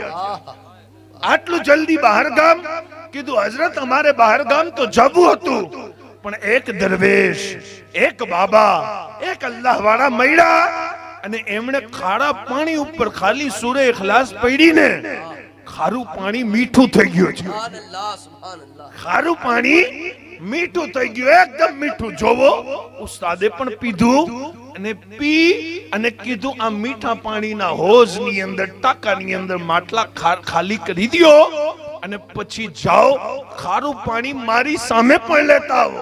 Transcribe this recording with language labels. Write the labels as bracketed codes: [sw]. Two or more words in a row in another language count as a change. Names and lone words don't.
[gu] આટલું જલ્દી બહાર ગામ? કીધું, હઝરત અમારે બહાર ગામ તો જવું હતું, પણ એક દરવેશ, એક બાબા, એક અલ્લાહ વાળા મળ્યા, અને એમણે ખારા પાણી ઉપર ખાલી સૂરે ઇખલાસ પડીને ખારું પાણી મીઠું થઈ ગયું છે, [ar] سبحان الله سبحان الله [gu] ખારું પાણી મીઠું થઈ ગયું, એકદમ મીઠું. જોવો ઉસ્તાદે પણ પીધું અને પી અને કીધું આ મીઠા પાણીના હોજની અંદર ટાંકાની અંદર માટલા ખાલી કરી દ્યો અને પછી જાઓ ખારું પાણી મારી સામે પણ લેતા આવો.